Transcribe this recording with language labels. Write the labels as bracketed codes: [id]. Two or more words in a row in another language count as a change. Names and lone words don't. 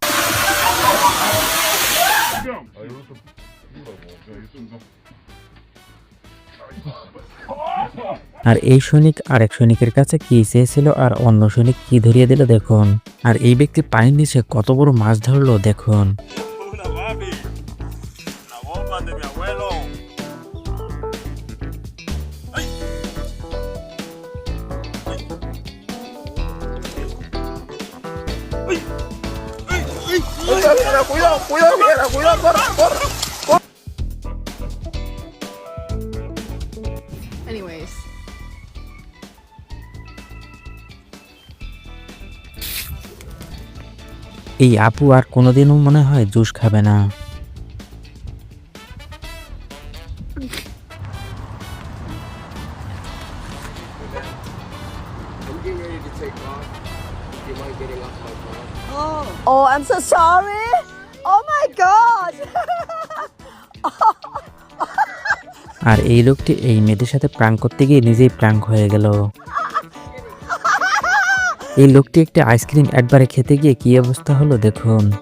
[bn] আর এই সৈনিক আরেক সৈনিকের কাছে কি চেয়েছিল আর অন্য সৈনিক কি ধরিয়ে দিল দেখুন। আর এই ব্যক্তি পানির নিচে কত বড় মাছ ধরলো দেখুন। [es] Una papi. Una bomba de mi abuelo. Cuidado, cuidado, cuidado, cuidado, corre, corre. Anyways. [bn] এই আপু আর কোনোদিনও মনে হয় জুস খাবে না। [en] Oh, I'm so sorry. Oh my God. [bn] আর এই লোকটি এই মেয়েদের সাথে প্রাঙ্ক করতে গিয়ে নিজেই প্রাঙ্ক হয়ে গেল। এই লোকটি একটি আইসক্রিম একবারে খেতে গিয়ে কি অবস্থা হলো দেখুন।